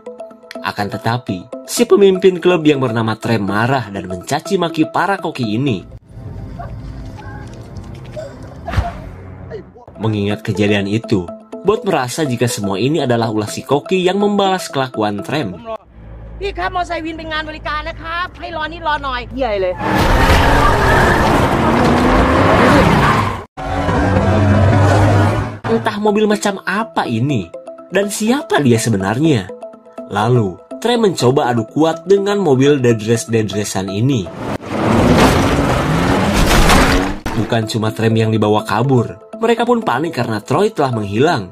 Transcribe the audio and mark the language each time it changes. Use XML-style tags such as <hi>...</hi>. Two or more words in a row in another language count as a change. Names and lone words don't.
<id>Akan tetapi, si pemimpin klub yang bernama Trem marah dan mencaci maki para koki ini. Mengingat kejadian itu, bot merasa jika semua ini adalah ulah si koki yang membalas kelakuan Trem.</id> <th>พี่ครับมอไซค์วินเป็นงานบริการนะครับให้รอนิดรอหน่อยใหญ่เลย</th> <id>Entah mobil macam apa ini, dan siapa dia sebenarnya? Lalu, Trem mencoba adu kuat dengan mobil dedres-dedresan ini. Bukan cuma Trem yang dibawa kabur, mereka pun panik karena Troy telah menghilang.</id>